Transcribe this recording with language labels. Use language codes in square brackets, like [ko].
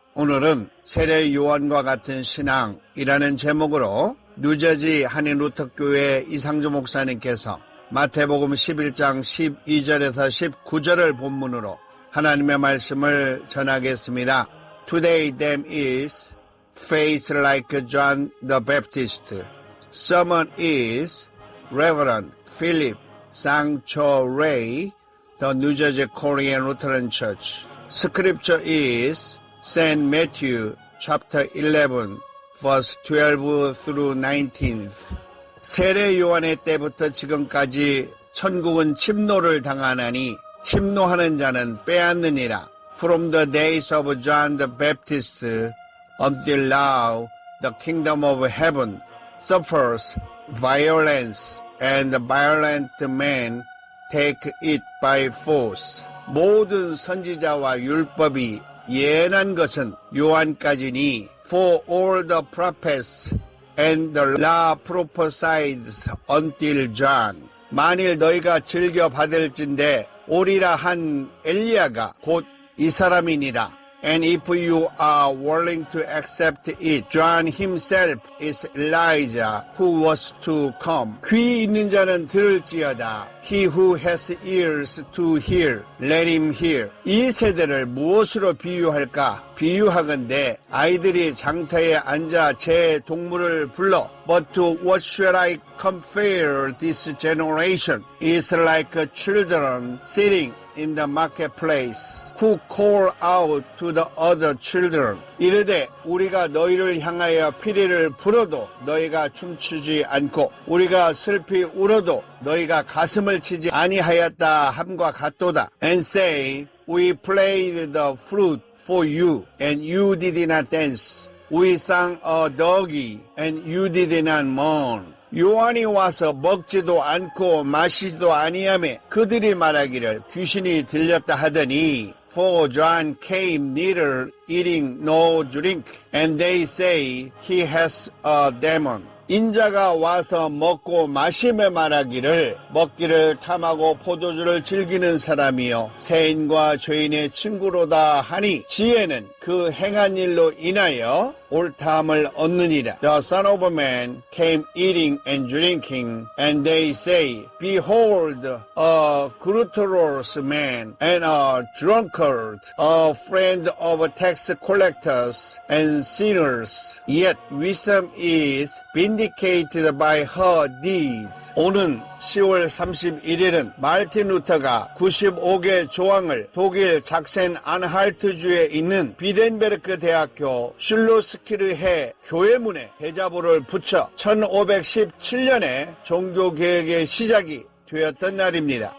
[ko] 오늘은 세례 요한과 같은 신앙이라는 제목으로 뉴저지 한인 루터교회 이상주 목사님께서 마태복음 11장 12절에서 19절을 본문으로 하나님의 말씀을 전하겠습니다. [en] Today them is faith like John the Baptist. Someone is Reverend Philip Sang-cho-Ray, the New Jersey Korean Lutheran Church. Scripture is St. Matthew chapter 11 verse 12 through 19. [ko] 세례 요한의 때부터 지금까지 천국은 침노를 당하나니 침노하는 자는 빼앗느니라. [en] From the days of John the Baptist until now, the kingdom of heaven suffers violence, and the violent men take it by force. [ko] 모든 선지자와 율법이 예언한 것은 요한까지니, [en] for all the prophets and the law prophesied until John. [ko] 만일 너희가 즐겨 받을진대 오리라 한 엘리야가 곧 이 사람이니라. [en] And if you are willing to accept it, John himself is Elijah who was to come. [ko] 귀 있는 자는 들을지어다. [en] He who has ears to hear, let him hear. [ko] 이 세대를 무엇으로 비유할까? 비유하건대 아이들이 장터에 앉아 제 동물을 불러. [en] But to what shall I compare this generation? It's like children sitting in the marketplace. who call out to the other children. [ko] 이르되 우리가 너희를 향하여 피리를 불어도 너희가 춤추지 않고 우리가 슬피 울어도 너희가 가슴을 치지 아니하였다 함과 같도다. [en] And say, we played the flute for you, and you did not dance. We sang a dirge, and you did not mourn. [ko] 요한이 와서 먹지도 않고 마시지도 아니하며 그들이 말하기를 귀신이 들렸다 하더니 [en] For John came neither eating nor drink, and they say he has a demon. [ko] 인자가 와서 먹고 마시며 말하기를 먹기를 탐하고 포도주를 즐기는 사람이요 세인과 죄인의 친구로다 하니 지혜는 그 행한 일로 인하여 옳다함을 얻느니라. [en] The Son of Man came eating and drinking, and they say, Behold, a glutinous man and a drunkard, a friend of tax collectors and sinners. Yet wisdom is vindicated by her deeds. [ko] 오는 10월 31일은 마르틴 루터가 95개 조항을 독일 작센 안할트주에 있는 비덴베르크 대학교 슐로스키르해 교회문에 대자보를 붙여 1517년에 종교개혁의 시작이 되었던 날입니다.